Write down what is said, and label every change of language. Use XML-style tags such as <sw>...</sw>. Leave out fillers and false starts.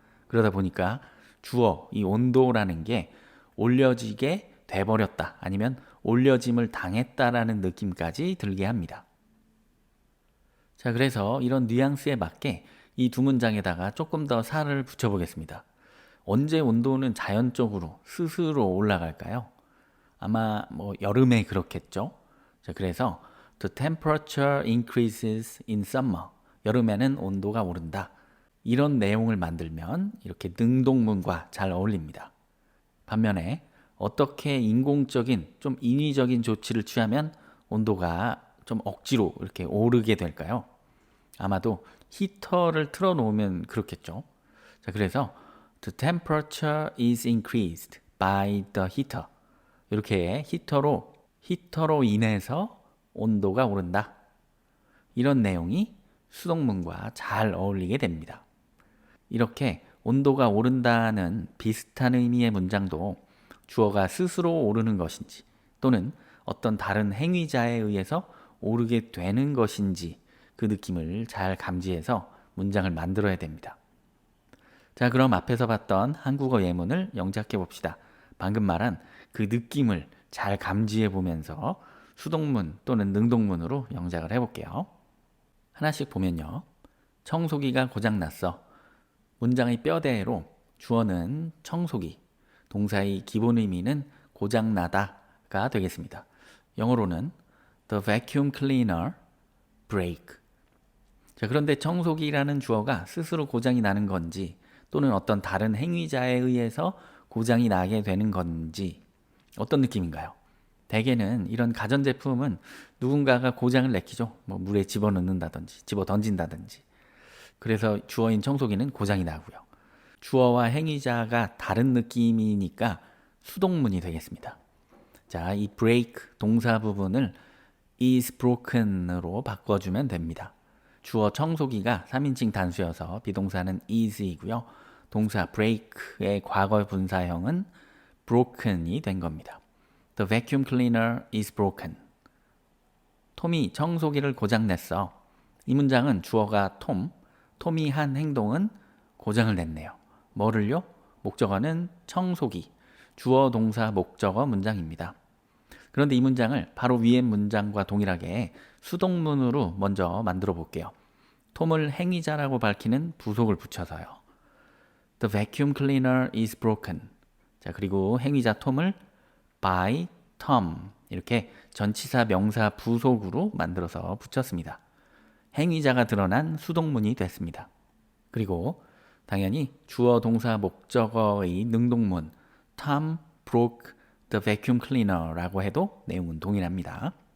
<ko>그러다 보니까 주어, 이 온도라는 게 올려지게 돼버렸다 아니면 올려짐을 당했다라는 느낌까지 들게 합니다. 자, 그래서 이런 뉘앙스에 맞게 이 두 문장에다가 조금 더 살을 붙여보겠습니다. 언제 온도는 자연적으로 스스로 올라갈까요? 아마 여름에 그렇겠죠. 자, 그래서</ko> <en>The temperature increases in summer.</en> <ko>여름에는 온도가 오른다. 이런 내용을 만들면 이렇게 능동문과 잘 어울립니다. 반면에 어떻게 인공적인 좀 인위적인 조치를 취하면 온도가 좀 억지로 이렇게 오르게 될까요? 아마도 히터를 틀어놓으면 그렇겠죠. 자, 그래서</ko> <en>The temperature is increased by the heater.</en> <ko>이렇게 히터로 인해서 온도가 오른다. 이런 내용이 수동문과 잘 어울리게 됩니다. 이렇게 온도가 오른다는 비슷한 의미의 문장도 주어가 스스로 오르는 것인지 또는 어떤 다른 행위자에 의해서 오르게 되는 것인지 그 느낌을 잘 감지해서 문장을 만들어야 됩니다. 자, 그럼 앞에서 봤던 한국어 예문을 영작해 봅시다. 방금 말한 그 느낌을 잘 감지해 보면서 수동문 또는 능동문으로 영작을 해볼게요. 하나씩 보면요. 청소기가 고장났어. 문장의 뼈대로 주어는 청소기, 동사의 기본 의미는 고장나다가 되겠습니다. 영어로는</ko> <en>The vacuum cleaner break.</en> <ko>자, 그런데 청소기라는 주어가 스스로 고장이 나는 건지 또는 어떤 다른 행위자에 의해서 고장이 나게 되는 건지 어떤 느낌인가요? 대개는 이런 가전제품은 누군가가 고장을 내키죠. 물에 집어넣는다든지 집어 던진다든지. 그래서 주어인 청소기는 고장이 나고요. 주어와 행위자가 다른 느낌이니까 수동문이 되겠습니다. 자, 이 break 동사 부분을 is broken으로 바꿔주면 됩니다. 주어 청소기가 3인칭 단수여서 비동사는 is이고요. 동사 break의 과거 분사형은 broken이 된 겁니다.</ko> <en>The vacuum cleaner is broken.</en> <ko>톰이 청소기를 고장냈어. 이 문장은 주어가 톰이 한 행동은 고장을 냈네요. 뭐를요? 목적어는 청소기, 주어 동사 목적어 문장입니다. 그런데 이 문장을 바로 위의 문장과 동일하게 수동문으로 먼저 만들어 볼게요. 톰을 행위자라고 밝히는 부속을 붙여서요.</ko> <en>The vacuum cleaner is broken.</en> <ko>자, 그리고 행위자 톰을 by Tom 이렇게 전치사 명사 부속으로 만들어서 붙였습니다. 행위자가 드러난 수동문이 됐습니다. 그리고 당연히 주어 동사 목적어의 능동문</ko> <en>Tom broke the vacuum cleaner</en> <ko>라고 해도 내용은 동일합니다.</ko>